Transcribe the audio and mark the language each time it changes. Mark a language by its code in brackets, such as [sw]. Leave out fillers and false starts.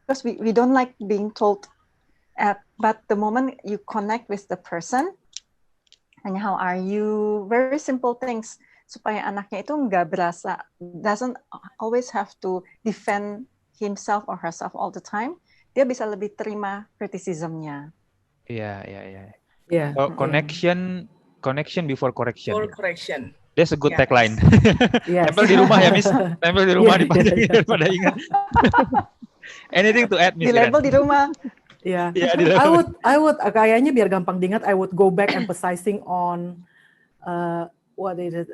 [en] Because we don't like being told. But the moment you connect with the person, and how are you, very simple things, [id] supaya anaknya itu nggak berasa, [en] doesn't always have to defend himself or herself all the time. [id] Dia bisa lebih terima criticism-nya. Iya. [en] Yeah. Connection before correction. Before correction. That's a good tagline. Yes. [id] Tempel di rumah ya, Miss. Tempel di rumah daripada ingat. [en] Anything to add, Miss? [id] Di label di rumah. [en] Yeah. I would [id] kayaknya biar gampang diingat, [en] I would go back emphasizing on what is it?